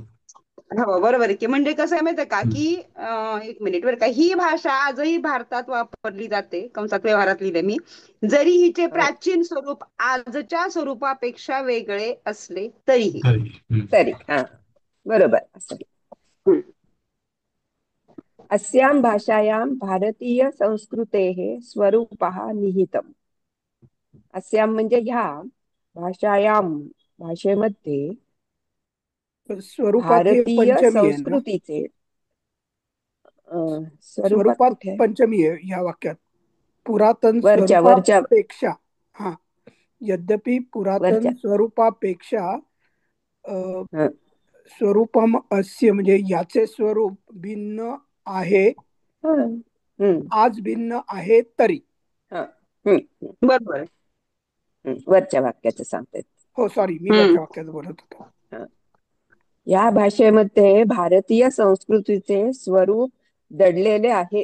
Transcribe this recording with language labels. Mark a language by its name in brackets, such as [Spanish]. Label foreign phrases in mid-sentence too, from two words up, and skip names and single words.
[Marathi] हो बरोबर आहे की म्हणजे कसं आहे माहितीये का की एक मिनिट बरं का ही भाषा आजही भारतात वापरली जाते कंसात व्यवहारात लिहिले मी जरी हिचे हो प्राचीन स्वरूप आजच्या स्वरूपापेक्षा वेगळे असले तरीही. तरी. तरी बरोबर असं. हम्म. [Sanskrit] अस्यां भाषायां भारतीय संस्कृतेः स्वरूपः निहितम्. [Marathi] अस्यां म्हणजे ह्या भाषायां भाषेमध्ये स्वरूपात हे भारतीय पंचमी आहे ना. संस्कृतीचे स्वरूपात स्वरूपात कुठे आहे? पंचमी आहे ह्या वाक्यात. पुरातन वरच्या वरच्या स्वरूपापेक्षा. हा. यद्यपि वरच्या पुरातन स्वरूपापेक्षा अ, हं, [Sanskrit] स्वरूपम अस्य [Marathi] म्हणजे याचे स्वरूप भिन्न आहे, हं, हं, आज भिन्न आहे तरी. हं, हं, हं, बरोबर आहे. वरच्या वाक्याचं सांगते. हो सॉरी, मी हम्म. वरच्या वाक्यात बोलत होतो. या भाषेमध्ये भारतीय संस्कृतीचे स्वरूप दडलेले आहे.